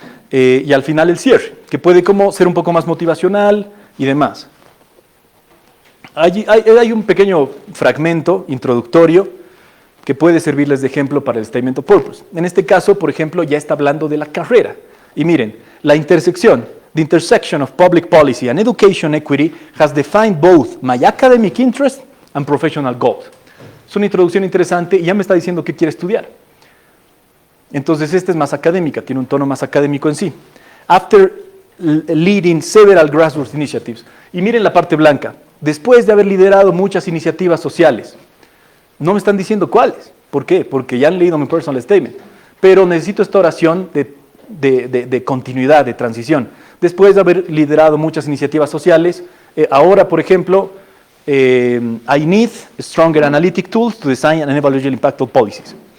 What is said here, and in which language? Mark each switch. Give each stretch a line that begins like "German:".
Spanish: Y al final el cierre, que puede como ser un poco más motivacional y demás. Hay un pequeño fragmento introductorio que puede servirles de ejemplo para el Statement of Purpose. En este caso, por ejemplo, ya está hablando de la carrera. Y miren, la intersección
English: The intersection of public policy and education equity has defined both my academic interest and professional goals.
Spanish: Es una introducción interesante y ya me está diciendo qué quiere estudiar. Entonces, esta es más académica, tiene un tono más académico en sí.
English: After leading several grassroots initiatives.
Spanish: Y miren la parte blanca. Después de haber liderado muchas iniciativas sociales. No me están diciendo cuáles. ¿Por qué? Porque ya han leído mi personal statement. Pero necesito esta oración de continuidad, de transición. Después de haber liderado muchas iniciativas sociales, ahora, por ejemplo,
English: I need stronger analytic tools to design and evaluate impactful policies.